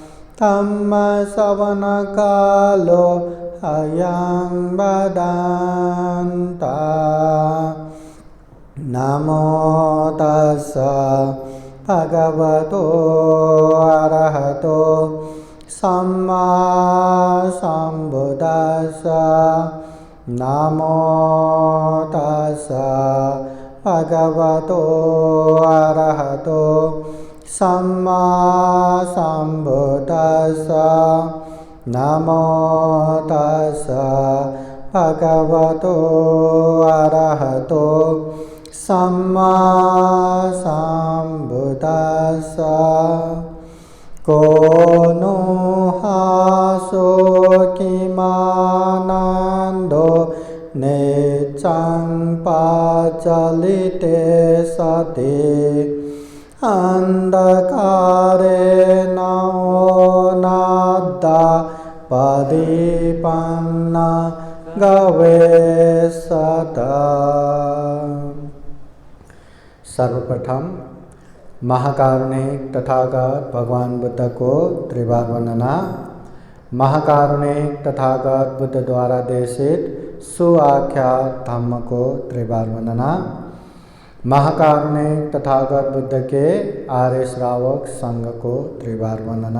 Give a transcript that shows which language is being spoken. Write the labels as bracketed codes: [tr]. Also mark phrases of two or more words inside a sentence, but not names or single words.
[pi] धम्मश्रवणकालो अयं वदन्तः नमो तस्सै भगवतो अरहतो सम्मा सम्बुद्धास्सै नमो तस्सै भगवतो अरहतो सम्मा सम्बुद्धास्सै नमो तस्सै भगवतो अरहतो सम्मा सम्बुद्धास्सै को नो हासो किमानन्दो नेचं पाचलिते सति अन्धकारे नादा पदीपं न गवेषत। [hi] सर्वप्रथम महाकारुणिक तथागत भगवान बुद्ध को त्रिवार वंदना। महाकारुणिक तथागत बुद्ध द्वारा देशित सुआख्यात धम्म को त्रिवार वंदना। महाकारुणिक तथागत बुद्ध के आर्य श्रावक संघ को त्रिवार वंदना।